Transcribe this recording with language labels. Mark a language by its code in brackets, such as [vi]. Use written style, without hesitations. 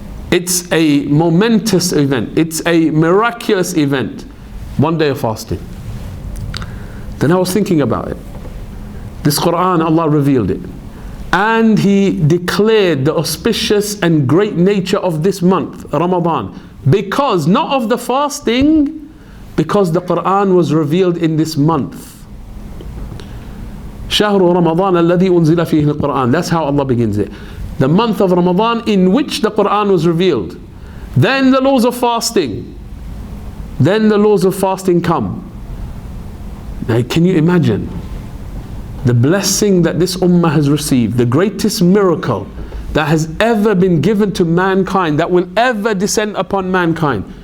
[en] It's a momentous event, it's a miraculous event. One day of fasting. Then I was thinking about it. This Qur'an, Allah revealed it, and He declared the auspicious and great nature of this month, Ramadan, because not of the fasting, because the Qur'an was revealed in this month. [ar] شهر رمضان الذي أنزل فيه القرآن. [en] That's how Allah begins it. The month of Ramadan in which the Qur'an was revealed. Then the laws of fasting. Then the laws of fasting come. Now can you imagine the blessing that this ummah has received, the greatest miracle that has ever been given to mankind, that will ever descend upon mankind?